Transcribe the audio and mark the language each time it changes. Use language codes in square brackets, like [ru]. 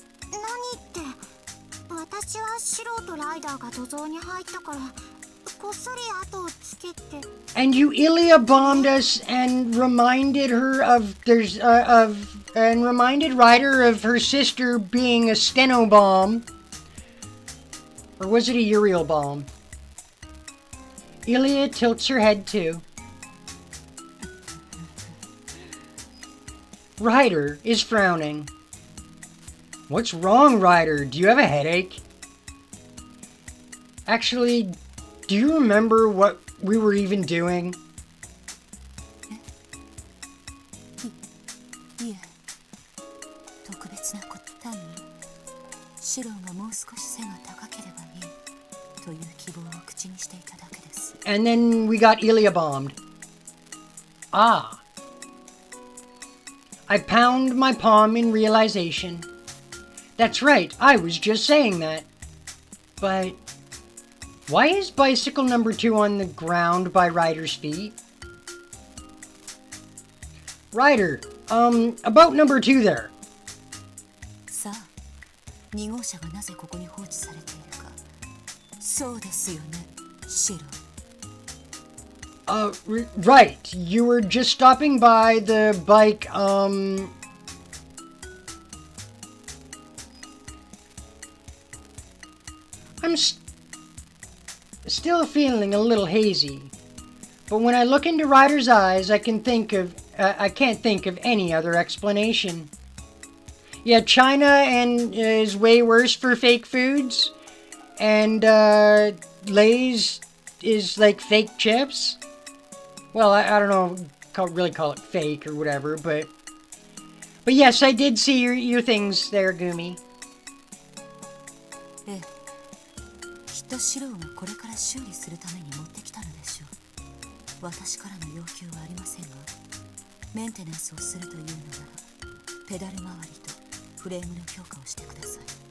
[ja] 何って私は素人ライダーが土蔵に入ったからこっそり後をつけて。 [en] And you Ilya bombed us and reminded her of and reminded Ryder of her sister being a steno bomb. Or was it a Uriel bomb? Ilya tilts her head too. Ryder is frowning. What's wrong, Ryder? Do you have a headache? Actually, do you remember what we were even doing? [ja] いえ、特別なこと単にシロンがもう少し背が高ければいいという希望を口にしていただけです。 [en] And then we got Ilya bombed. Ah. I pound my palm in realization. That's right, I was just saying that. But why is bicycle number 2 on the ground by Ryder's feet? Ryder, about number 2 there. [ja] さあ、2号車がなぜここに放置されているか。そうですよね、シロ。 [en] Right. You were just stopping by the bike, I'm still feeling a little hazy. But when I look into Ryder's eyes, I can't think of any other explanation. Yeah, China is way worse for fake foods. And, Lay's is like fake chips. Well, I don't know, really call it fake or whatever, but yes, I did see your things there, Gumi. [ja] ええ、きっとシローがこれから修理するために持ってきたのでしょう。私からの要求はありませんが、メンテナンスをするというのなら、ペダル周りとフレームの強化をしてください。